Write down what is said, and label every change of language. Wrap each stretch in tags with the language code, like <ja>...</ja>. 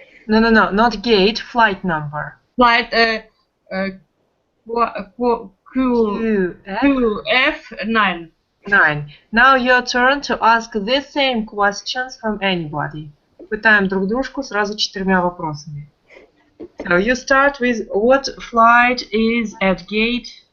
<en>No, not gate, flight number. Flight QF9. 9. Now your turn to ask the same questions from anybody.</en> <ru>Пытаем друг дружку сразу 4 вопросами.</ru> <en>So you start with what flight is at gate?</en>